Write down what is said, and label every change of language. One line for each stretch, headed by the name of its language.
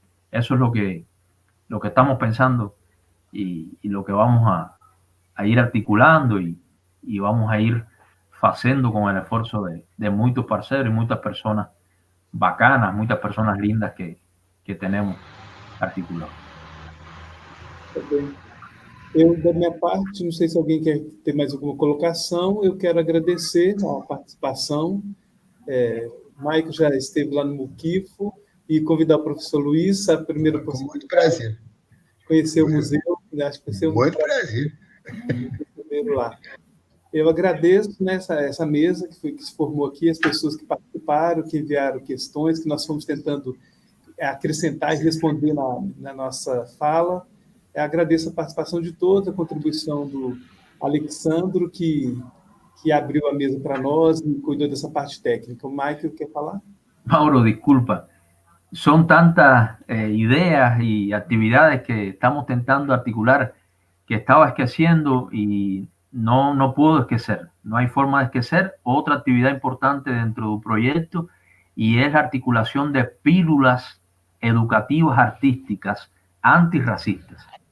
Spanish: Eso es lo que estamos pensando y lo que vamos a ir articulando y vamos a ir haciendo con el esfuerzo de muchos parceros y muchas personas bacanas, muchas personas lindas que tenemos articulados.
Portuguese: Eu, da minha parte, não sei se alguém quer ter mais alguma colocação, eu quero agradecer a participação. Maico já esteve lá no Muquifo e convidar o professor Luiz, a primeira possibilidade. Com muito prazer. Conhecer o museu, acho que vai ser muito prazer. Primeiro lá. Eu agradeço, né, essa mesa que se formou aqui, as pessoas que participaram, que enviaram questões, que nós fomos tentando acrescentar e responder na nossa fala. Agradeço a participação de todos, a contribuição do Alexandro, que abriu a mesa para nós e cuidou dessa parte técnica. O Michael quer falar?
Spanish: Mauro, disculpa. Son tantas ideas y actividades que estamos tentando articular que estaba esqueciendo y no puedo esquecer. No hay forma de esquecer otra actividad importante dentro del proyecto y es la articulación de pílulas educativas artísticas antirracistas.